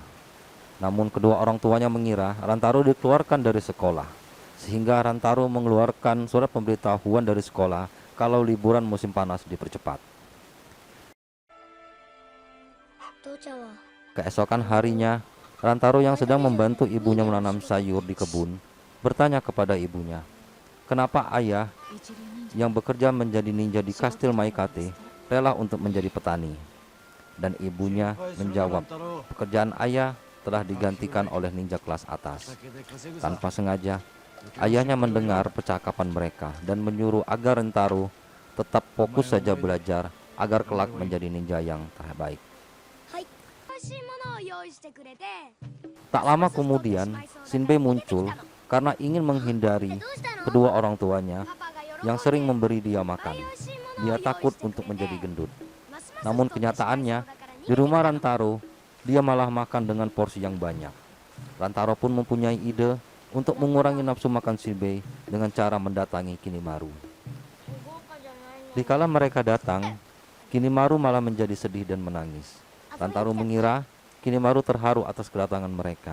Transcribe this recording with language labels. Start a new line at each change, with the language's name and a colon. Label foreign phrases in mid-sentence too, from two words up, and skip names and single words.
Indonesian: Namun kedua orang tuanya mengira Rantaro dikeluarkan dari sekolah, sehingga Rantaro mengeluarkan surat pemberitahuan dari sekolah kalau liburan musim panas dipercepat. Keesokan harinya, Rantaro yang sedang membantu ibunya menanam sayur di kebun bertanya kepada ibunya, kenapa ayah
Japanese: 一流忍者
Indonesian: yang bekerja menjadi ninja di kastil Maikate rela untuk menjadi petani? Dan ibunya menjawab, pekerjaan ayah telah digantikan oleh ninja kelas atas. Tanpa sengaja, ayahnya mendengar percakapan mereka dan menyuruh agar Rentaro tetap fokus saja belajar agar kelak menjadi ninja yang terbaik.
Japanese: はい美味しいものを用意してくれて
Indonesian: Tak lama kemudian, Shinbei muncul karena ingin menghindari kedua orang tuanya
Japanese: パパが喜んで
Indonesian: yang sering memberi dia makan.
Japanese: 美味しいものを
Indonesian: Dia
Japanese: 用意
Indonesian: takut
Japanese: してくれ
Indonesian: untuk
Japanese: て
Indonesian: menjadi gendut.
Japanese: ますます
Indonesian: Namun
Japanese: 太ってしまいそうだ
Indonesian: kenyataannya,
Japanese: から逃
Indonesian: di
Japanese: げて
Indonesian: rumah
Japanese: きた
Indonesian: Rantaro, dia malah makan dengan porsi yang banyak. Rantaro pun mempunyai ide untuk mengurangi nafsu makan Shinbei dengan cara mendatangi Kinimaru. Dikala mereka datang, Kinimaru malah menjadi sedih dan menangis. Rantaro mengira Kinimaru terharu atas kedatangan mereka.